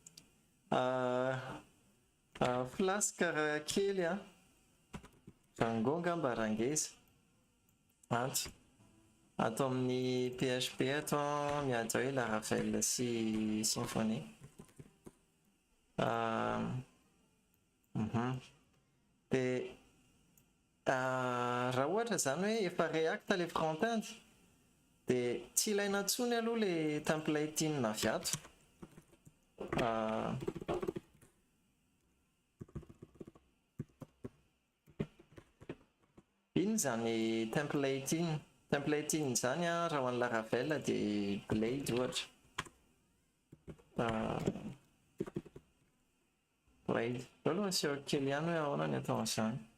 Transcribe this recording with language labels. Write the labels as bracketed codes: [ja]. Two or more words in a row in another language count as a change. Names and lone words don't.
[mg] flasy karaha kely rango ngamba rangeza antso atao amin'ny PHP atao mihaja hoe Laravel sy Symfony de raha ohatra zany hoe efa react le front-end de tsy ilaina intsony aloha le template in avy ato iny zany template in zany raha ho an'ny Laravel de blade ohatra blade aloha aseho kely ihany hoe ahoana ny atao an'izany